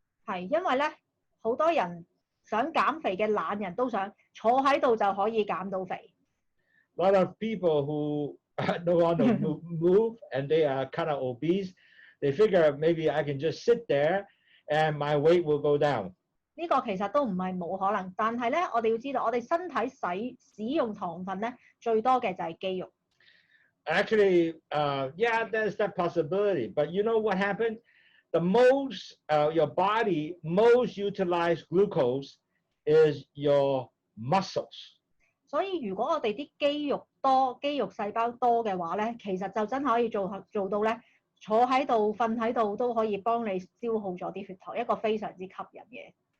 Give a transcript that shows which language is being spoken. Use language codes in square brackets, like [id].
[yue] 係因為咧，好多人想減肥嘅懶人都想坐喺度就可以減到肥。 [en] A lot of people who don't want to move and they are kind of obese, they figure maybe I can just sit there and my weight will go down. [yue] 呢個其實都唔係冇可能，但係咧，我哋要知道，我哋身體使用糖分咧，最多嘅就係肌肉。 [en] Actually, yeah, there's that possibility. But you know what happened? The most, your body most utilized glucose is your muscles. [yue] 所以如果我哋啲肌肉細胞多嘅話咧，其實就真係可以做到咧，坐喺度、瞓喺度都可以幫你消耗咗啲血糖，一個非常之吸引嘅。